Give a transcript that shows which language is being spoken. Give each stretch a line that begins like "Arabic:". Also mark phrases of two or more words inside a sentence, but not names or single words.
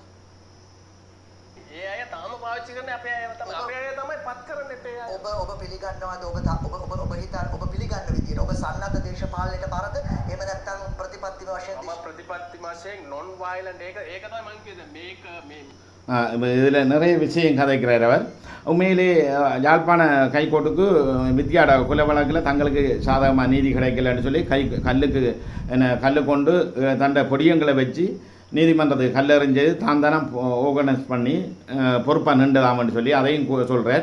Sinhala: ඒ අය තාම පාවිච්චි කරන්නේ අපේ අය තමයි. අපේ අය තමයි පත් කරන්නේ අපේ අය. ඔබ පිළිගන්නවද? ඔබ හිතන ඔබ පිළිගන්න විදියට ඔබ සන්නද්ධ දේශපාලනයට බරද? එහෙම නැත්නම් ප්‍රතිපත්ති වශයෙන් මම ප්‍රතිපත්ති වශයෙන්
English: non violent
Sinhala: ඒක තමයි මම කියන්නේ. මේක මේ
Tamil: இதில் நிறைய விஷயம் கதைக்கிறார் அவர். உண்மையிலே யாழ்ப்பாண ஹைகோர்ட்டுக்கு வித்யாட கொலை வழக்கில் தங்களுக்கு சாதகமாக நீதி கிடைக்கலன்னு சொல்லி கல்லுக்கு கல் கொண்டு தண்டை பொடியங்களை வச்சு நீதிமன்றத்துக்கு கல்லெறிஞ்சது தான் தானே ஆர்கனைஸ் பண்ணி பொறுப்பாக நின்றுதாமன்னு சொல்லி அதையும் சொல்கிறார்.